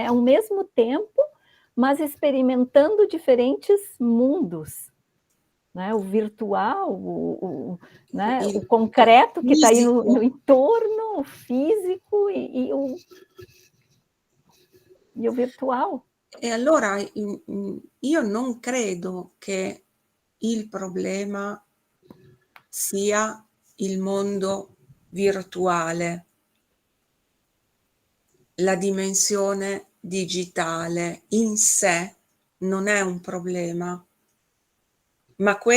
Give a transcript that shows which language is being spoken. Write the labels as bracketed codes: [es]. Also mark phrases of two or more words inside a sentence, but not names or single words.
[pt] Ao mesmo tempo, mas experimentando diferentes mundos. Né? O virtual, né? O concreto que está aí no entorno, o físico e o virtual. [it] E allora io non credo che il problema sia il mondo virtuale, la dimensione digitale in sé non è un problema, ma